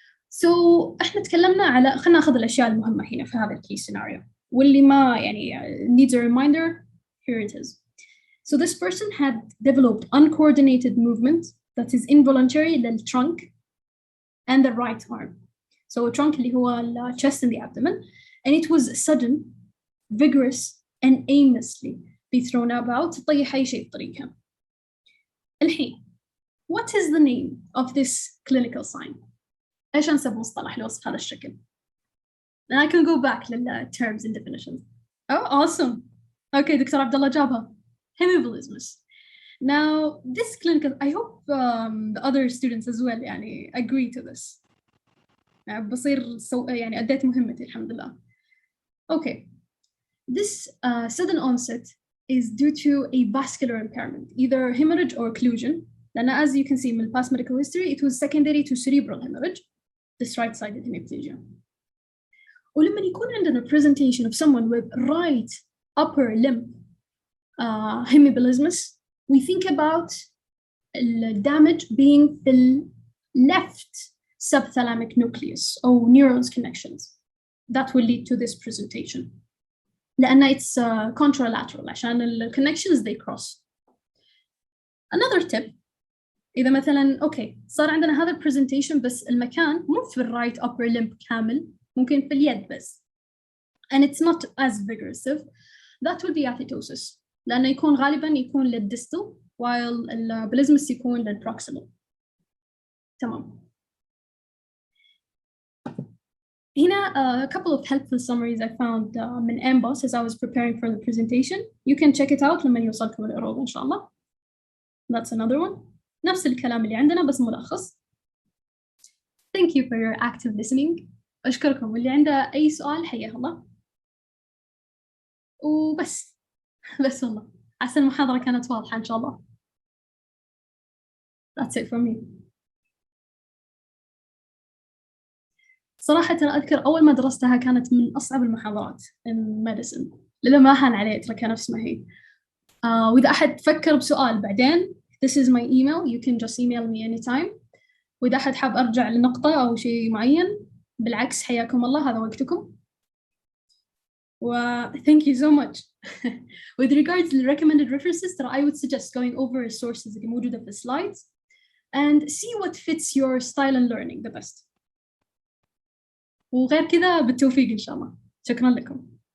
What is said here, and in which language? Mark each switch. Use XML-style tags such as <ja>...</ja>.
<ar>So احنا تكلمنا على خلينا ناخذ الأشياء المهمة هنا في هذا الكيس سيناريو واللي ما يعني</ar> <en>needs a reminder. Here it is. So this person had developed uncoordinated movement that is involuntary للtrunk and the right arm. So a trunk</en> <ar>اللي هو</ar> <en>the chest and the abdomen, and it was sudden, vigorous, and aimlessly be thrown about</en> <ar>تطيح أي شيء بطريقها. الحين</ar> <en>what is the name of this clinical sign?</en> <ar>إيش نسمى مصطلح لوصف هذا الشكل؟</ar> <en>And I can go back لل terms and definitions. Oh, awesome. Okay, Dr. Abdullah جابها. Hemibilismus. Now, this clinical, I hope the other students as well</en> <ar>يعني</ar> <en>agree to this.</en> <ar>بصير يعني أديت مهمتي الحمد لله.</ar> <en>Okay, this sudden onset is due to a vascular impairment, either hemorrhage or occlusion.</en> <ar>لأن</ar> <en>as you can see من past medical history, it was secondary to cerebral hemorrhage, this right-sided hemiplegia.</en> <ar>ولما يكون عندنا</ar> <en>presentation of someone with right upper limb hemibilismus, we think about the damage being the left subthalamic nucleus or neurons connections. That will lead to this presentation.</en> <ar>لأن</ar> <en>it's contralateral</en> <ar>عشان</ar> <en>the connections they cross. Another tip,</en> <ar>إذا مثلا</ar> <en>okay</en> <ar>صار عندنا هذا</ar> <en>presentation</en> <ar>بس المكان مو في</ar> <en>right upper limb</en> <ar>كامل ممكن في اليد بس,</ar> <en>and it's not as vigorous, that will be athetosis.</en> <ar>لأنه يكون غالباً يكون للديستال</ar> <en>while</en> <ar>البليزمس يكون للبروكسيمال. تمام. هنا</ar> <en>a couple of helpful summaries I found من AMBOSS as I was preparing for the presentation. You can check it out</en> <ar>لما يوصلكم الإعراب إن شاء الله.</ar> <en>That's another one.</en> <ar>نفس الكلام اللي عندنا بس ملخص.</ar> <en>Thank you for your active listening.</en> <ar>أشكركم, واللي عنده أي سؤال حياه الله. وبس والله أحسن المحاضرة كانت واضحة إن شاء الله.</ar> <en>That's it from me.</en> <ar>صراحة ترى أذكر أول ما درستها كانت من أصعب المحاضرات</ar> <en>in medicine.</en> <ar>لذا ما هان عليه أتركها نفس ما هي. وإذا أحد فكر بسؤال بعدين,</ar> <en>this is my email. You can just email me anytime.</en> <ar>وإذا أحد حاب أرجع لنقطة أو شيء معين، بالعكس حياكم الله، هذا وقتكم.</ar> <en>Thank you so much. With regards to the recommended references, I would suggest going over sources</en> <ar>اللي موجودة في</ar> <en>slides and see what fits your style and learning the best.</en> <ar>وغير كذا بالتوفيق إن شاء الله. شكرا لكم.</ar>